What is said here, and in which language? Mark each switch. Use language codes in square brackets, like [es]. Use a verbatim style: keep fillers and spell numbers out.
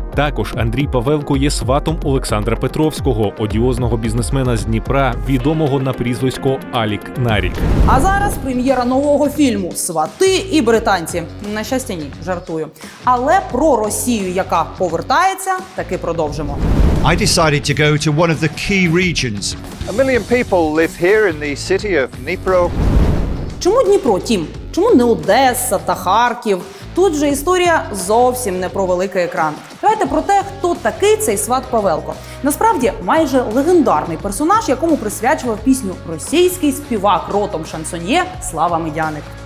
[uk] Також Андрій Павелко є сватом Олександра Петровського, одіозного бізнесмена з Дніпра, відомого на прізвисько Алік Нарік. А зараз прем'єра нового фільму «Свати і британці». На щастя, ні, жартую. Але про Росію, яка повертається, таки продовжимо. [en] I decided to go to one of the key regions. A million people live here in the city of Dnipro. [uk] Чому Дніпро, Тім? Чому не Одеса та Харків? Тут же історія зовсім не про великий екран. Давайте про те, хто такий цей сват Павелко. Насправді, майже легендарний персонаж, якому присвячував пісню російський співак ротом шансоньє Слава Медяник.